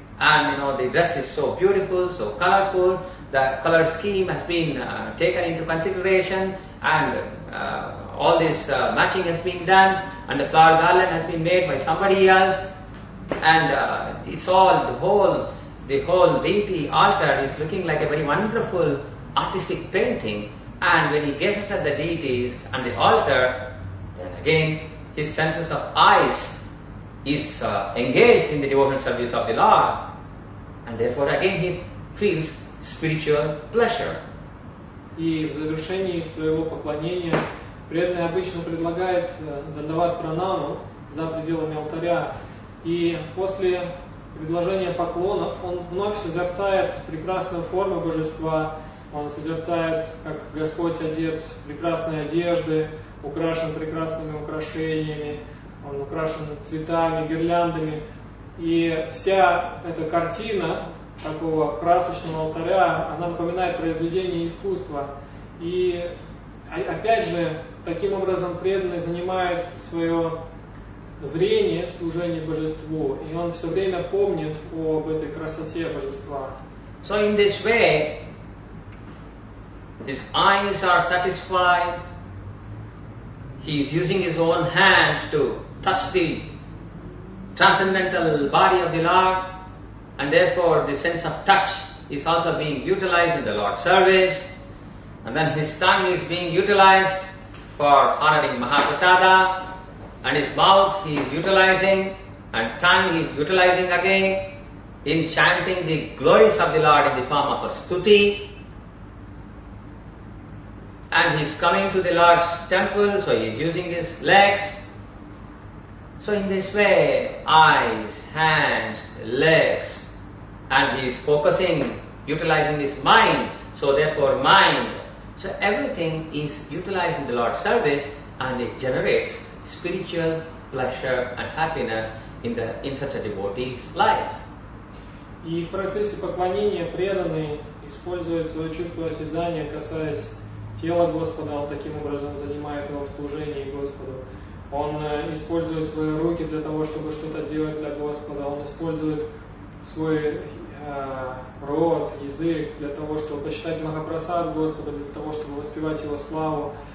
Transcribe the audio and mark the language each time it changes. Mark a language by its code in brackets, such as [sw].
[en] And the dress is so beautiful, so colorful, the color scheme has been taken into consideration, and all this matching has been done, and the flower garland has been made by somebody else, and it's all, the whole deity altar is looking like a very wonderful artistic painting. And when he gazes at the deities and the altar, then again his senses of eyes is engaged in the devotional service of the Lord, and therefore again he feels spiritual pleasure. [ru] И в завершении своего поклонения преданный обычно предлагает дандават пранаму за пределами алтаря, и после предложения поклонов он вновь созерцает прекрасную форму божества, он созерцает, как Господь одет в прекрасные одежды, украшен прекрасными украшениями, он украшен цветами, гирляндами. И вся эта картина такого красочного алтаря, она напоминает произведение искусства. И опять же, таким образом преданный занимает свое зрение в служении Божеству, и он все время помнит об этой красоте Божества. [en] So in this way, his eyes are satisfied. He is using his own hands to touch the transcendental body of the Lord, and therefore the sense of touch is also being utilized in the Lord's service. And then his tongue is being utilized for honoring Mahaprasada, and his mouth he is utilizing, and tongue he is utilizing again in chanting the glories of the Lord in the form of a stuti. And he is coming to the Lord's temple, so he is using his legs. So in this way, eyes, hands, legs, and he is focusing, utilizing his mind, so therefore mind. So everything is utilized in the Lord's service, and it generates spiritual pleasure and happiness in such a devotee's life. [ru] И в процессе поклонения преданный использует свое чувство осязания, касаясь тела Господа, он таким образом занимает его в служении Господу. Он использует свои руки для того, чтобы что-то делать для Господа, он использует свой рот, язык для того, чтобы почитать Махапрасад Господа, для того, чтобы воспевать Его славу.